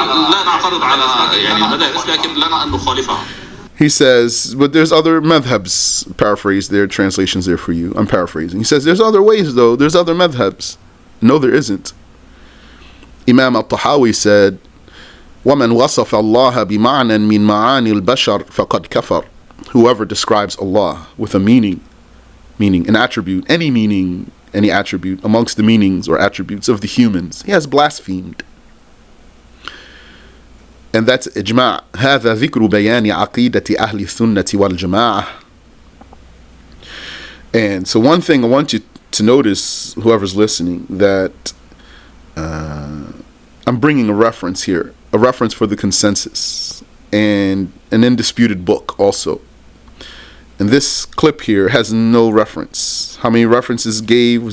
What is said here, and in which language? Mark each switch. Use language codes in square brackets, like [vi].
[ar] لا نعترض على يعني المدارس لكن لنا أن نخالفها. [en] He says, but there's other madhabs. Paraphrase their translations there for you. I'm paraphrasing. He says, there's other ways though. There's other madhabs. No, there isn't. Imam al-Tahawi said, [ar] وَمَنْ وَصَفَ اللَّهَ بِمَعْنًا مِنْ مَعَانِي الْبَشَرِ فَقَدْ كَفَرَ. [en] Whoever describes Allah with a meaning, an attribute, any attribute amongst the meanings or attributes of the humans, he has blasphemed. And that's ijma'. [ar] هذا ذكر بيان عقيدة أهل السنة والجماعة. [en] And so one thing I want you to notice, whoever's listening, that I'm bringing a reference here, a reference for the consensus, and an indisputed book also. And this clip here has no reference. How many references gave?